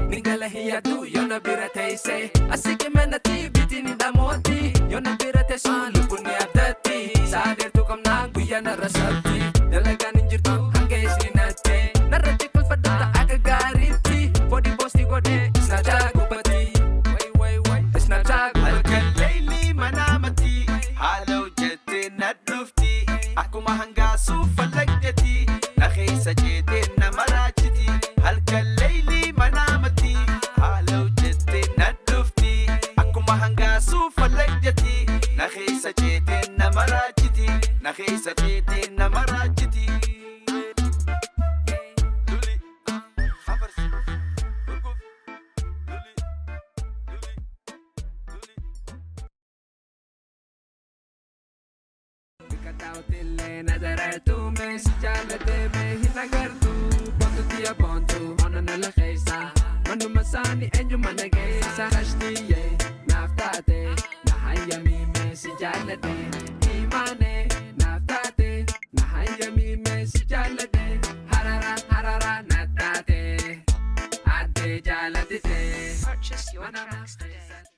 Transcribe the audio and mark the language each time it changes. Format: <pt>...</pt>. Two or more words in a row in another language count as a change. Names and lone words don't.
<om>Ni gala hiyyatu yoo na bira teesse. Asii qimeenatti biti ni dhamooti. Yoo na bira teessu lubbuun ni abdatti. Sa'a dheertuu qabnaan guyyaa narra sabti. Dalagaan hin jirtu hanga isin natti. Narra cikulfadhu ta'a akka gaariitti. Foodii poostii godhe Snapchat gubbatti. Way, way, way. Snapchat gubbatti. Halkan leeyli manaamatti, haala hojjette na dhufti. Akkuma hangaasuu fallaggetti, na keessa ceete na maraachiti. Halkan leeyli manaamatti, haala hojjette na dhufti. Akkuma hangaasuu fallaggetti, na keessa ceete na maraachiti. Na keessa ceete na maraachiti. Luli, afarsi, gurguf, luli, luli, luli. Bika taa'utillee na dareertu mees jaallatee mee hin agartu. Boontu tiyya boontu, ona na la keessa. Manuma saani eenyu mana geessa. Kashtiyyee naaf taate, na hayyamii mee si jaallatee. Imaane naaf taate, na hayyamii mee si jaallatee. Harara, harara na taate, addee jaallatite.</om> <en>Purchase your Mana tracks today.</en> <om>keessa.</om>